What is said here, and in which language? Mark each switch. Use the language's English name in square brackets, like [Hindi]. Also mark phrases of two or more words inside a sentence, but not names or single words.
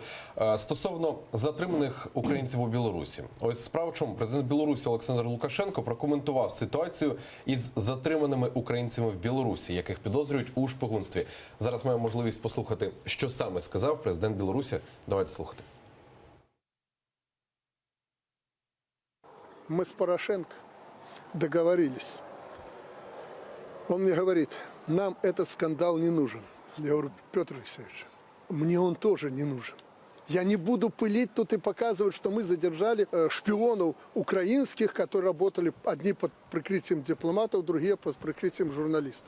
[Ukrainian] Стосовно затриманих українців у Білорусі. Ось справа в чому? Президент Білорусі Олександр Лукашенко прокоментував ситуацію із затриманими українцями в Білорусі, яких підозрюють у шпигунстві. Зараз маємо можливість послухати, що саме сказав президент Білорусі. Давайте слухати. [Russian] Мы с Порошенко договорились. Он мне говорит, нам этот скандал не нужен. Я говорю, Петр Алексеевич, мне он тоже не нужен. Я не буду пылить тут и показывать, что мы задержали шпионов украинских, которые работали одни под прикрытием дипломатов, другие под прикрытием журналистов.